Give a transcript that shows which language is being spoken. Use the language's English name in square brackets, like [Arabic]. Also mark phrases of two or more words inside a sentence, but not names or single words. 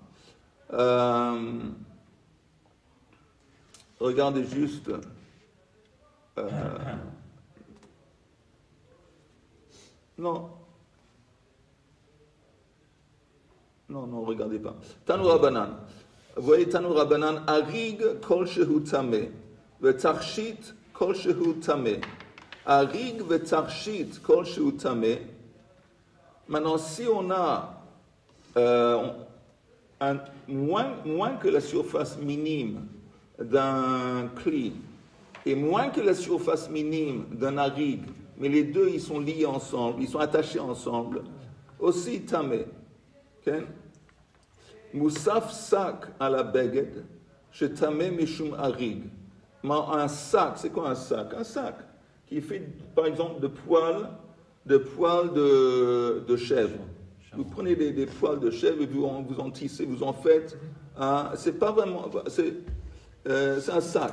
[French] Regardez juste. Non, regardez pas. [Hebrew] תנו רבנן. [French] Vous voyez, [Hebrew] תנו רבנן, אריג כל שהוא טמא, ותרשיט כל שהוא טמא. אריג ותרשיט כל שהוא טמא. [French] Maintenant, si on a moins que la surface minime d'un cli et moins que la surface minime d'un arig, mais les deux ils sont liés ensemble, ils sont attachés ensemble, aussi tamé. [Hebrew] כן? מוסף שק על הבגד שטמא משום אריג. [French] Un sac, c'est quoi un sac? Un sac qui est fait par exemple de poils de chèvre. Vous prenez des poils de chèvre et vous en tissez, vous en faites. C'est pas vraiment. C'est un sac.